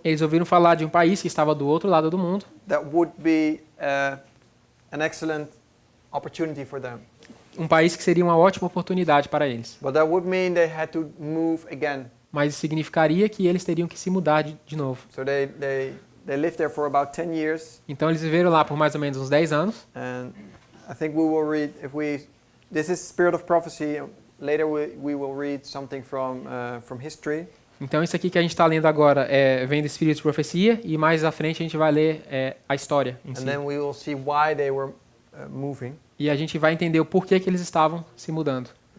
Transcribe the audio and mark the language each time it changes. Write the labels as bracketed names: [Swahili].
[Portuguese] eles ouviram falar de um país que estava do outro lado do mundo, [English] that would be an excellent opportunity for them. [Portuguese] um país que seria uma ótima oportunidade para eles. [English] But that would mean they had to move again. [Portuguese] Mas isso significaria que eles teriam que se mudar de novo. [English] So they lived there for about 10 years. [Portuguese] Então eles viveram lá por mais ou menos uns 10 anos. [English] And I think we will read, this is Spirit of Prophecy. Later we will read something from history. [Portuguese] Então isso aqui que a gente está lendo agora vem do Espírito de Profecia, e mais à frente a gente vai ler a história em si. [English] And then we will see why they were moving. [Portuguese] E a gente vai entender o porquê que eles estavam se mudando.